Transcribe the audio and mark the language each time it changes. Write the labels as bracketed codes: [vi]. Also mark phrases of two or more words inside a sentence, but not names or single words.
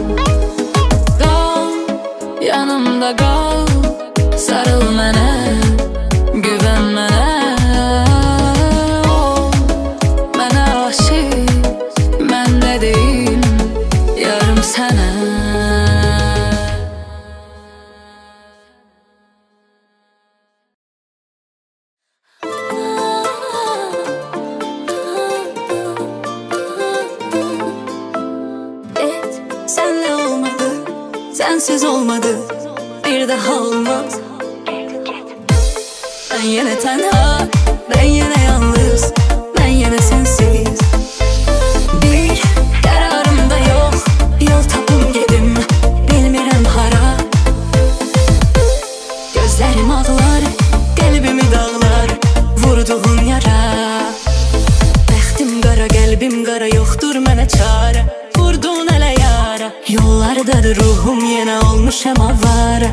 [tr] Kal, yanımda kal. [az] Sarıl mənə, güvən mənə. Mənə aşık, mən də deyim yarım sənə. [tr] Senle olmadı, sensiz olmadı, bir daha olmaz. Ben yine tenha, ben yine yalnız, ben yine sensiz. Bir kararım da yok, [az] yol tapım gedim, bilmirəm hara. [tr] Gözlerim ağlar, kalbimi dağlar, vurduğun yara. [az] Bəxtim qara, qəlbim qara, yoxdur mənə çare. Vurdun ələ yara, yollardadır ruhum, yenə olmuşam avara.